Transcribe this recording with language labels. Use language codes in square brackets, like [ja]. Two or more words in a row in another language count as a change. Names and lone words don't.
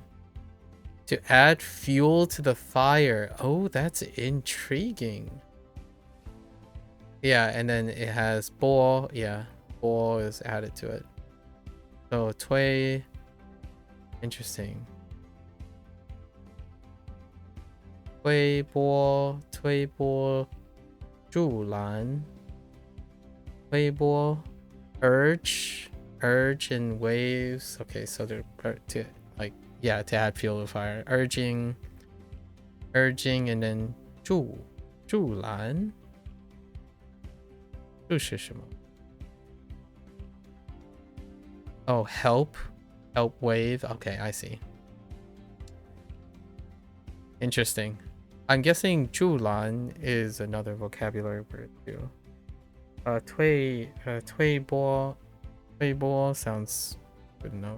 [en] To add fuel to the fire. Oh, that's intriguing. Yeah, and then it has bo. Yeah, bo is added to it. So tway. Interesting. [zh] 推波，助澜. 推波, [en] urge and waves. Okay, so they're to like, yeah, to add fuel to fire. Urging, and then zhu lan. [zh] 这是什么? [en] Oh, help wave. Okay, I see. Interesting. I'm guessing 助澜 is another vocabulary word too. 推波 sounds good enough.